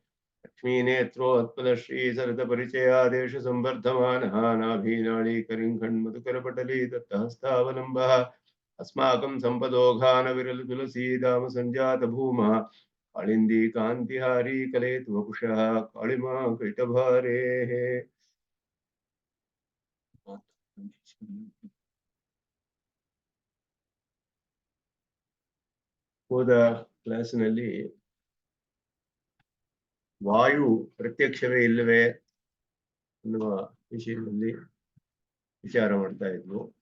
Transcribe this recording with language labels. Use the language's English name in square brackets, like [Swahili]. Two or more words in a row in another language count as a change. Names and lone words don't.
[Sanskrit] लक्ष्मीनेत्रोत्पलश्रीसरितपरिचयादेशसंवर्धमानः नाभीनाळीकरिङ्खण्मधुकरपटली दत्तहस्तावलम्बः अस्माकं सम्पदोघानविरलतुलसीदाम सञ्जातभूमः कालिन्दी कान्तिहारी कलेतु वपुषः कालिमा कैटभारेः [Kannada] ಹೋದ ಕ್ಲಾಸಿನಲ್ಲಿ ವಾಯು ಪ್ರತ್ಯಕ್ಷವೇ ಇಲ್ಲವೇ ಅನ್ನುವ ವಿಷಯದಲ್ಲಿ ವಿಚಾರ ಮಾಡ್ತಾ ಇದ್ವು.